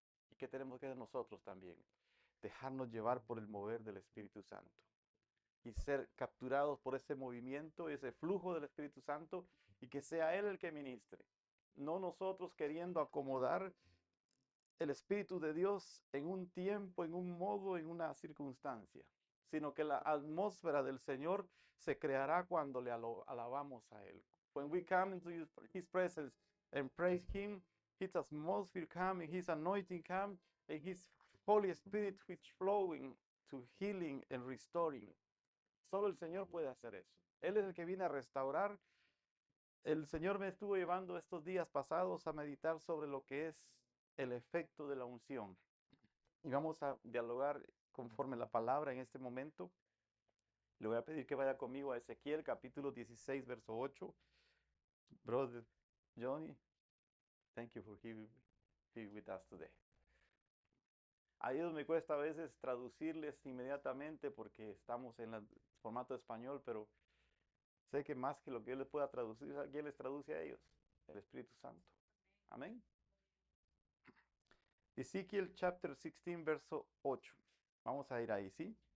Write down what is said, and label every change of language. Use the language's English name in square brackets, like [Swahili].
[Spanish] ¿Y qué tenemos que hacer nosotros también? Dejarnos llevar por el mover del Espíritu Santo y ser capturados por ese movimiento, ese flujo del Espíritu Santo, y que sea Él el que ministre. No nosotros queriendo acomodar el Espíritu de Dios en un tiempo, en un modo, en una circunstancia, sino que la atmósfera del Señor se creará cuando le alabamos a Él. [English] When we come into His presence and praise Him, His atmosphere come, and His anointing come, and His Holy Spirit which flowing to healing and restoring. [Spanish] Solo el Señor puede hacer eso. Él es el que viene a restaurar. El Señor me estuvo llevando estos días pasados a meditar sobre lo que es el efecto de la unción. Y vamos a dialogar conforme la palabra en este momento. Le voy a pedir que vaya conmigo a Ezequiel capítulo 16, verso 8. [English] Brother Johnny, thank you for being with us today. [Spanish] A ellos me cuesta a veces traducirles inmediatamente porque estamos en el formato español, pero sé que más que lo que yo les pueda traducir, ¿quién les traduce a ellos? El Espíritu Santo. Amén. Ezequiel chapter 16, verso 8. Vamos a ir ahí, ¿sí?